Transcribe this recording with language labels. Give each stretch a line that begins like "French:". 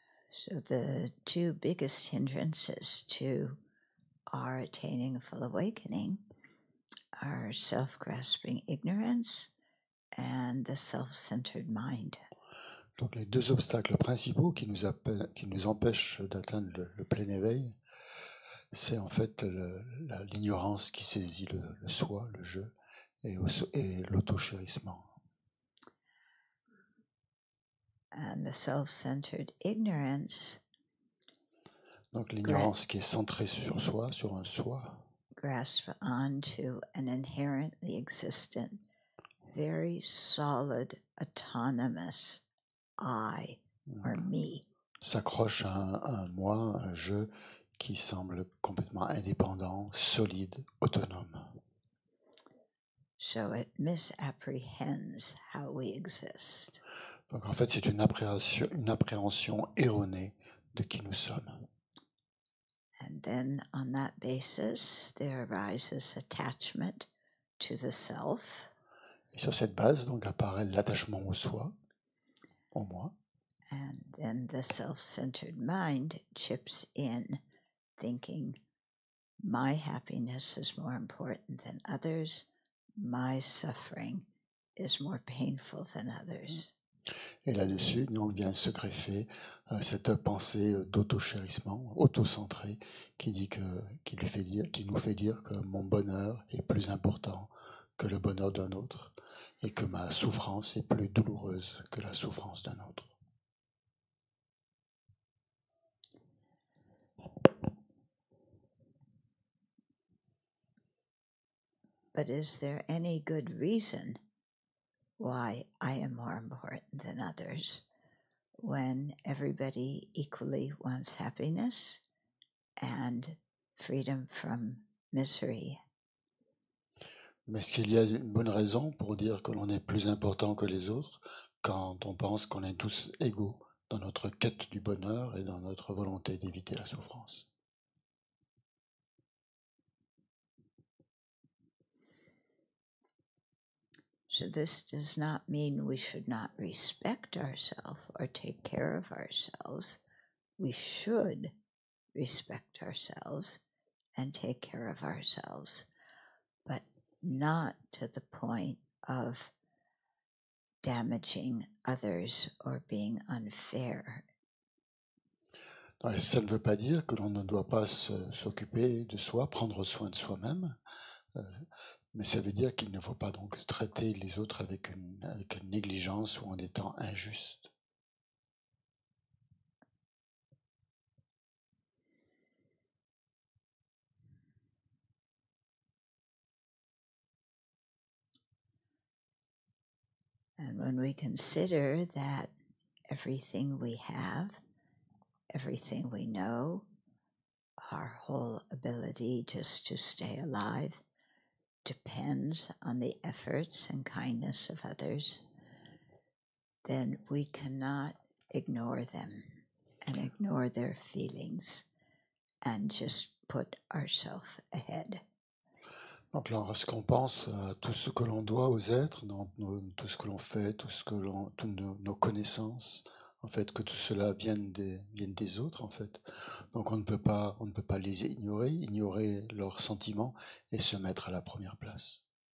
English: So the two biggest hindrances to our attaining a full awakening are self-grasping ignorance and the self-centered mind.
French: Donc, les deux obstacles principaux qui nous empêchent d'atteindre le plein éveil, c'est en fait l'ignorance qui saisit le soi, le je, et l'auto-chérissement.
English: And the self-centered ignorance
French: Donc l'ignorance qui est centrée sur soi, sur un soi,
English: grasp onto an inherently existent, very solid, autonomous I or me.
French: s'accroche à un moi, un je qui semble complètement indépendant, solide, autonome.
English: So it misapprehends how we exist.
French: Donc en fait, c'est une appréhension erronée de qui nous sommes.
English: And then on that basis, there arises attachment to the self.
French: Et sur cette base, donc, apparaît l'attachement au soi, au moi.
English: And then the self-centered mind chips in, thinking, my happiness is more important than others. My suffering is more painful than others.
French: Et là-dessus, donc, vient se greffer cette pensée d'auto-chérissement, auto-centrée, qui nous fait dire que mon bonheur est plus important que le bonheur d'un autre et que ma souffrance est plus douloureuse que la souffrance d'un autre.
English: But is there any good reason why I am more important than others when everybody equally wants happiness and freedom from misery?
French: Mais est-ce qu'il y a une bonne raison pour dire que l'on est plus important que les autres quand on pense qu'on est tous égaux dans notre quête du bonheur et dans notre volonté d'éviter la souffrance?
English: So this does not mean we should not respect ourselves or take care of ourselves. We should respect ourselves and take care of ourselves, but not to the point of damaging others or being unfair.
French: Ça ne veut pas dire que l'on ne doit pas s'occuper de soi, prendre soin de soi-même, mais ça veut dire qu'il ne faut pas donc traiter les autres avec une négligence ou en étant injuste.
English: And when we consider that everything we have, everything we know, our whole ability just to stay alive depends on the efforts and kindness of others, then we cannot ignore them and ignore their feelings and just put ourselves ahead.
French: Donc lorsqu'on pense à tout ce que l'on doit aux êtres, tout ce que l'on fait, toutes nos connaissances, en fait, que tout cela vienne des autres, en fait. Donc on ne peut pas les ignorer leurs sentiments et se mettre à la première place.